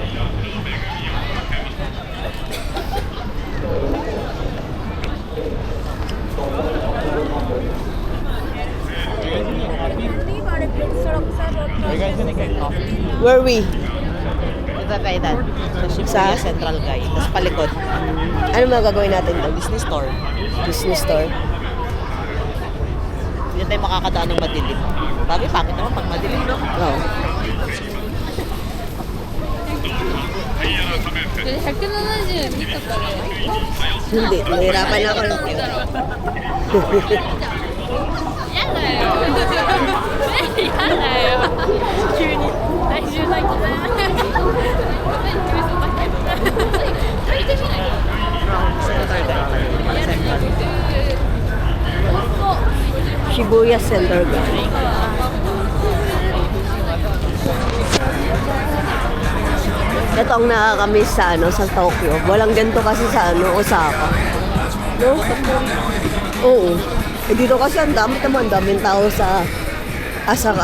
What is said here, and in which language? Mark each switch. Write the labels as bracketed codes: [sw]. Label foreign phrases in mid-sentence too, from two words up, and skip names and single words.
[en] Where we? [tl] Ito tayo dad. Sa Shibuya Central Guide. Tapos palikod. Ano mga gagawin natin doon? [en] Business store. Business store? [tl] Hindi tayo makakadaan ng madilim. Bagay, bakit naman pag madilim, no? Oo. [ja] 170 見たから [tl] Hindi, nahirapan ako. [ja] やだよやだよ急に体重ないとね食べてみない [tl] Shibuya Center Guide. Ito ang nakakamiss sa sa Tokyo. Walang ganito kasi sa Osaka. No? Oo. Eh dito kasi ang daming tao sa Asaka.